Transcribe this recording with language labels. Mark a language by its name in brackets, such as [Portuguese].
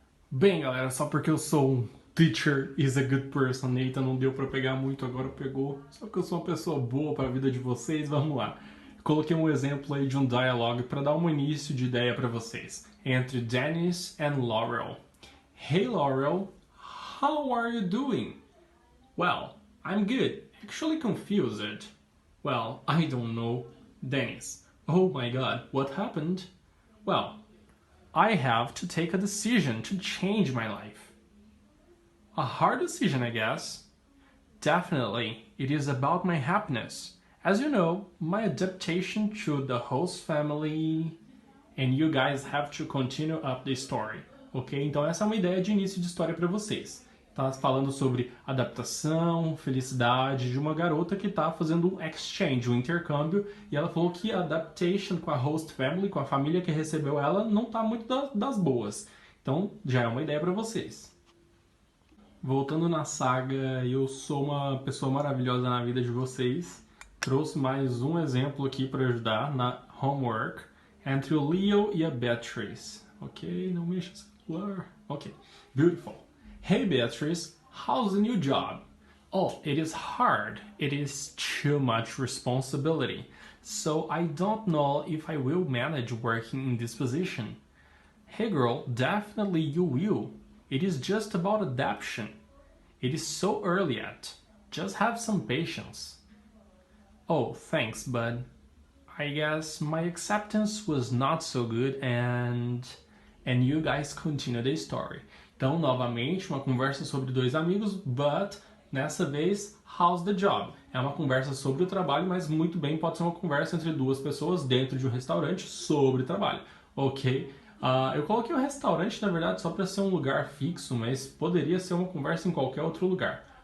[Portuguese] Bem, galera, só porque eu sou um [English] teacher is a good person, [Portuguese] eita, não deu pra pegar muito, agora pegou. Só que eu sou uma pessoa boa pra vida de vocês, vamos lá. Coloquei um exemplo aí de um dialogue para dar um início de ideia para vocês. Entre Dennis and Laurel. [English] Hey Laurel, how are you doing? Well, I'm good. Actually confused. Well, I don't know. Dennis, oh my god, what happened? Well, I have to take a decision to change my life. A hard decision, I guess. Definitely, it is about my happiness. As you know, my adaptation to the host family, and you guys have to continue up the story. Ok? [Portuguese] Então essa é uma ideia de início de história para vocês. Tá falando sobre adaptação, felicidade de uma garota que está fazendo um exchange, um intercâmbio, e ela falou que a adaptation com a host family, com a família que recebeu ela, não está muito das boas. Então já é uma ideia para vocês. Voltando na saga, eu sou uma pessoa maravilhosa na vida de vocês. Trouxe mais um exemplo aqui para ajudar na homework entre o Leo e a Beatrice. Ok, não mexa esse celular. [English] Ok, beautiful. Hey Beatrice, how's the new job? Oh, it is hard. It is too much responsibility. So I don't know if I will manage working in this position. Hey girl, definitely you will. It is just about adaptation. It is so early yet. Just have some patience. Oh, thanks, but I guess my acceptance was not so good and you guys continue the story. [Portuguese] Então, novamente, uma conversa sobre dois amigos, but nessa vez, [English] how's the job? [Portuguese] É uma conversa sobre o trabalho, mas muito bem pode ser uma conversa entre duas pessoas dentro de um restaurante sobre trabalho, ok? Eu coloquei o restaurante, na verdade, só para ser um lugar fixo, mas poderia ser uma conversa em qualquer outro lugar.